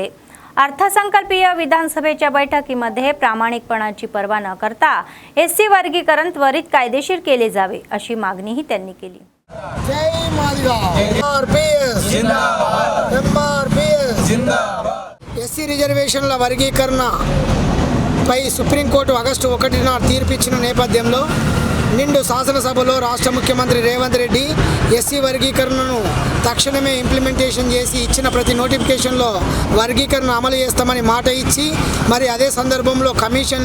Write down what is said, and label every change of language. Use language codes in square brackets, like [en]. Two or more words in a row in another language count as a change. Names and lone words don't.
[mr] अर्थसंकल्पीय विधानसभेच्या बैठकीमध्ये प्रामाणिकपणाची पर्वा न करता एससी वर्गीकरण त्वरित कायदेशीर केले जावे अशी मागणीही त्यांनी केली. जय मादिगा, MRPS जिंदाबाद. [te] ఎస్సీ రిజర్వేషన్ల వర్గీకరణ పై సుప్రీంకోర్టు ఆగస్టు 1న తీర్పు ఇచ్చిన నేపథ్యంలో నిండు శాసనసభలో రాష్ట్ర ముఖ్యమంత్రి రేవంత్ రెడ్డి ఎస్సీ వర్గీకరణను తక్షణమే ఇంప్లిమెంటేషన్ చేసి ఇచ్చిన ప్రతి నోటిఫికేషన్లో వర్గీకరణ అమలు చేస్తామని మాట ఇచ్చి మరి అదే సందర్భంలో కమిషన్లు